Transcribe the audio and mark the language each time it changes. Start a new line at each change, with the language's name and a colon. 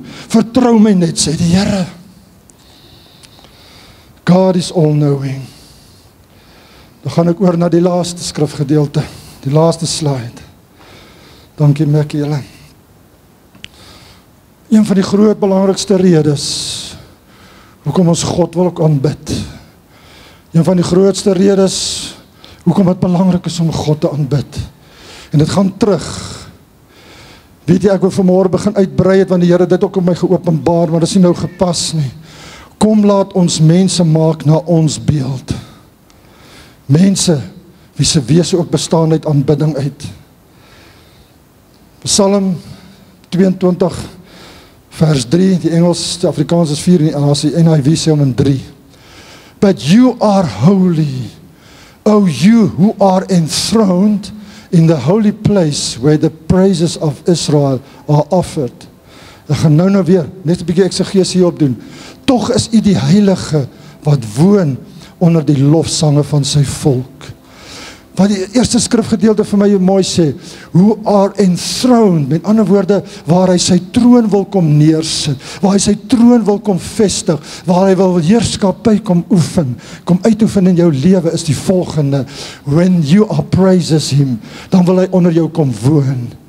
Afrikaans: Vertrou my net, sê die Here.
English: God is all-knowing.
Afrikaans: Dan gaan ek oor na die laaste skrifgedeelte, die laaste slide. Dankie Mac, julle. Een van die groot belangrikste redes hoekom ons God wil ook aanbid. Een van die grootste redes hoekom dit belangrik is om God te aanbid. En dit gaan terug. Weet jy, ek wil vanmôre begin uitbrei het, want die Here dit ook op my geopenbaar, maar dit is nie nou gepas nie. Kom laat ons mense maak na ons beeld. Mense, wie se wese ook bestaan uit aanbidding uit. Psalm 22, vers 3, die Engels, die Afrikaans is 4, en as die NIV sê hom in 3.
English: But you are holy, O you who are enthroned in the holy place where the praises of Israel are offered.
Afrikaans: Ek gaan nou weer, net 'n bietjie eksegesie hierop doen. Tog is u die heilige wat woon onder die lofsange van sy volk. Wat die eerste skrifgedeelte vir my mooi sê,
English: who are enthroned,
Afrikaans: met ander woorde, waar hy sy troon wil kom neersit, waar hy sy troon wil kom vestig, waar hy wil heerskappy kom oefen, kom uitoefen in jou lewe, is die volgende,
English: when you are praises him,
Afrikaans: dan wil hy onder jou kom woon.